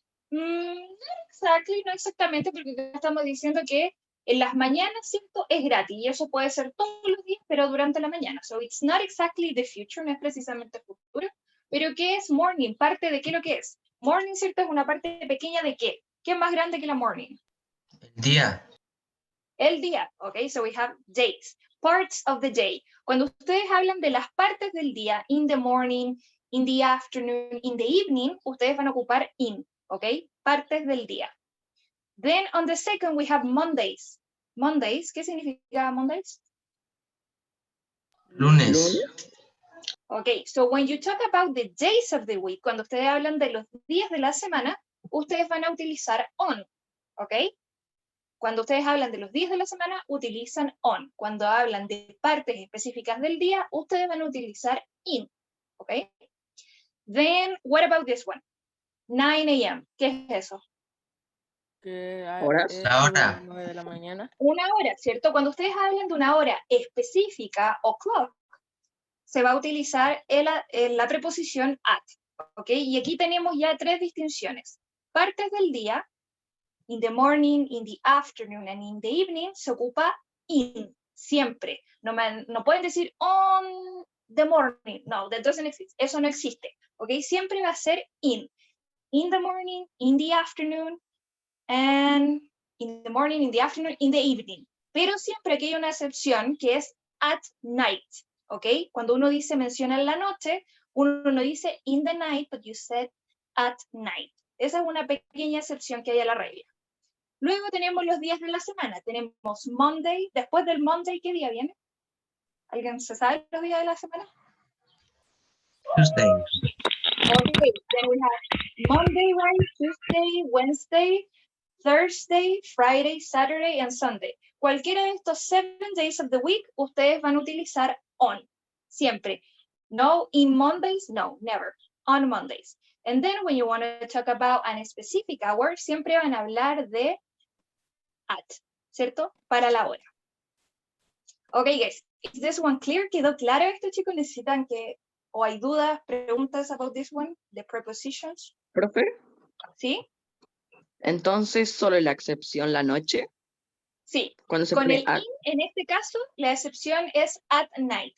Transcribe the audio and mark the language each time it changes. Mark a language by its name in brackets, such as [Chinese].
[English] Not exactly, [Spanish] no exactamente, porque acá estamos diciendo que en las mañanas, ¿cierto? Es gratis y eso puede ser todos los días, pero durante la mañana. [English] So it's not exactly the future, [Spanish] no es precisamente el futuro. Pero ¿qué es morning? ¿Parte de qué lo que es? Morning, ¿cierto? Es una parte pequeña de qué. ¿Qué es más grande que la morning? El día. El día, ¿ok? [English] So we have days, parts of the day. [Spanish] Cuando ustedes hablan de las partes del día, [English] in the morning, in the afternoon, in the evening, [Spanish] ustedes van a ocupar in, ¿ok? Partes del día. [English] Then on the second we have Mondays. [Spanish] Mondays, ¿qué significa Mondays? Lunes. ¿Lunes? [English] Okay, so when you talk about the days of the week, [Spanish] cuando ustedes hablan de los días de la semana, ustedes van a utilizar on, ¿ok? Cuando ustedes hablan de los días de la semana, utilizan on. Cuando hablan de partes específicas del día, ustedes van a utilizar in, ¿ok? [English] Then, what about this one? [Spanish] 9 a.m. ¿Qué es eso? Que Horas. es La hora. las 9 de la mañana. Una hora, ¿cierto? Cuando ustedes hablan de una hora específica o clock, se va a utilizar la preposición at, ¿ok? Y aquí tenemos ya tres distinciones. Partes del día, [English] in the morning, in the afternoon, and in the evening, [Spanish] se ocupa in, siempre. No pueden decir [English] on the morning, [Spanish] no, [English] that doesn't exist, [Spanish] eso no existe, ¿ok? Siempre va a ser [English] in the morning, in the afternoon, and in the morning, in the afternoon, in the evening. [Spanish] Pero siempre aquí hay una excepción que es [English] at night, [Spanish] ¿ok? Cuando uno menciona en la noche, uno no dice [English] in the night, but you said at night. [Spanish] Esa es una pequeña excepción que hay a la regla. Luego tenemos los días de la semana. Tenemos Monday. Después del Monday, ¿qué día viene? ¿Alguien se sabe los días de la semana? [English] Tuesday. Okay, then we have Monday, right? Tuesday, Wednesday, Thursday, Friday, Saturday, and Sunday. [Spanish] Cualquiera de estos 7 [English] days of the week, [Spanish] ustedes van a utilizar on, siempre. [English] No in Mondays, no, never. On Mondays. And then when you want to talk about a specific hour, [Spanish] siempre van a hablar de at, ¿cierto? Para la hora. [English] Okay, guys, is this one clear? [Spanish] ¿Quedó claro esto, chicos? ¿Necesitan o hay dudas, preguntas [English] about this one? The prepositions. [Spanish] ¿Profe? ¿Sí? Entonces, ¿solo la excepción la noche? Sí. Cuando se Con pone el in, en este caso, la excepción es [English] at night.